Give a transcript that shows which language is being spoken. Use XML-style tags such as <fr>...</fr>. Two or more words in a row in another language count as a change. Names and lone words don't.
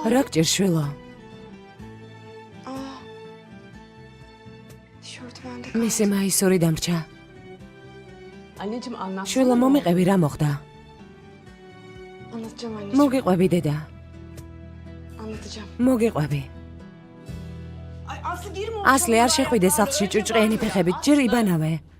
<ka>რა გჭირს შვილო?</ka> <tr>Aa. Tişört bende.</tr> <ka>მისი მაისური დამრჩა.</ka> <tr>Anneciğim anlatsana.</tr> <ka>შვილო, მომიყევი რა მოხდა?</ka> <tr>Anlatacağım anneciğim.</tr> <ka>მოგიყვები დედა,</ka> <tr>Anlatacağım.</tr> <ka>მოგიყვები.</ka> <tr>Ay Aslı girme.</tr> <ka>ასლი არ შეხვიდე სახლში ჭუჭყიანი ფეხებით, ჯერ იბანავე.</ka>